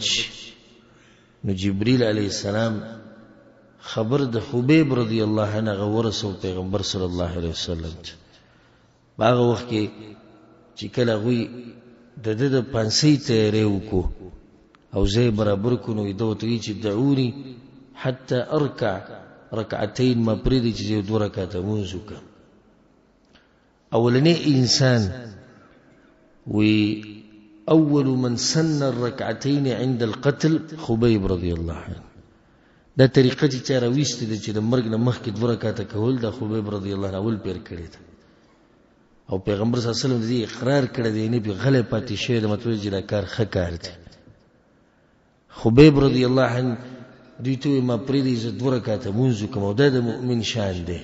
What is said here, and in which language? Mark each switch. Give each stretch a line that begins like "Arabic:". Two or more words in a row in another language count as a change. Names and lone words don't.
Pashto: نو جبريل
Arabic: عليه السلام
Pashto: خبر د خبیب
Arabic: رضی الله عنه
Pashto: ورسول پیغمبر
Arabic: صلی الله علیه وسلم
Pashto: ته. هغه وخت کې چې کله غوي د پانسی تیارې وکړو او زه برابر کو نو دوی چې
Arabic: دعوني حتى اركع ركعتين
Pashto: ما پریدي چې 2 رکعات مونږ وکړو. اولنی انسان وي
Arabic: اول من سن الركعتين عند القتل خبيب رضي الله عنه.
Pashto: دا طریقه چې چا راويستې ده چې د مرګ نه مخکې 2 رکعاته کول د خبیب
Arabic: رضی الله عنه
Pashto: اول پیر کړی ده او پیغمبر
Arabic: صلی الله علیه وسلم
Pashto: دې اقرار کړی دی نه به غلې پاتې شوی د مطلب چې دا کار ښه کار دی. خبیب
Arabic: رضی الله عنه
Pashto: دوی ته ما پریدي ز 2 رکعاته مونږ کوم او د مؤمن شان دی.